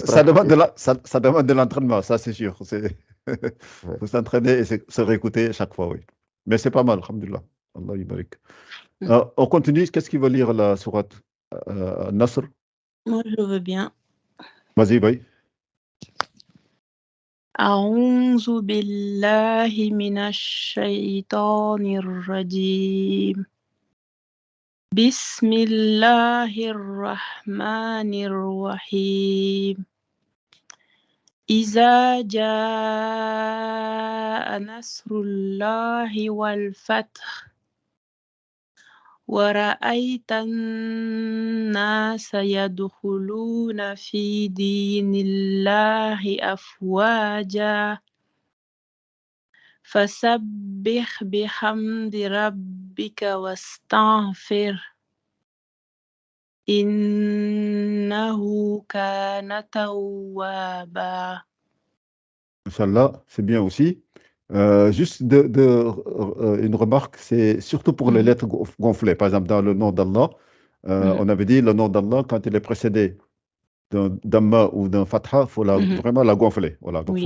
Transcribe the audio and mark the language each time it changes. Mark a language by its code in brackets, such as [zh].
[fr] ça demande pratiquer. ça demande de l'entraînement, ça c'est sûr. Ouais. Faut s'entraîner et se réécouter chaque fois, oui. Mais c'est pas mal, alhamdulillah. [ar] Allah yubarik. Mm. [fr] On continue. Qu'est-ce qu'il va lire la sourate Nasr? Moi, je veux bien. Vas-y, oui. [ar] أعوذ بالله من الشيطان الرجيم بسم الله الرحمن الرحيم إذا جاء نصر الله والفتح ورأيت الناس يدخلون في دين الله أفواجا فسبح بحمد ربك واستغفر إنه كان توابا. [fr] Inch'Allah, c'est bien aussi. Juste une remarque, c'est surtout pour les Mhm. lettres gonflées. Par exemple, dans le nom d'Allah, Mhm. on avait dit le nom d'Allah, quand il est précédé d'un damma ou d'un fatha, il faut Mhm. vraiment la gonfler. Voilà. Donc, il faut